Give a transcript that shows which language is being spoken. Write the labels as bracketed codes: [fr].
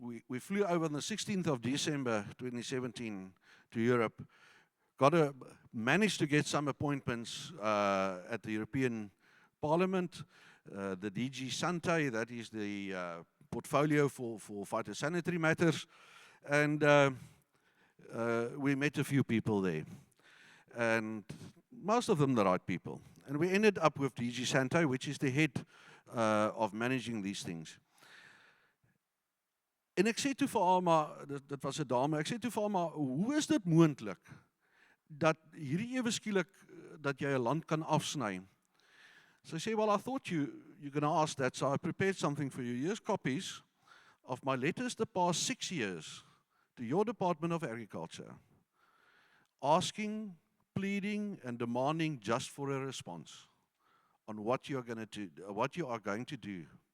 [en] we flew over on the 16th of December 2017 to Europe, managed to get some appointments at the European Parliament, the DG Sante, that is the portfolio for phytosanitary matters, and we met a few people there, and most of them the right people. And we ended up with DG Sante, which is the head of managing these things. [af] En ek sê toe vir Alma, dit was 'n dame, ek sê toe vir Alma, hoe is dit moontlik dat hierdie ewe skielik dat jy 'n land kan afsny? [en] So I say, well, I thought you're going to ask that, so I prepared something for you. Here's copies of my letters the past 6 years to your Department of Agriculture, asking, pleading, and demanding just for a response on what you are going to do.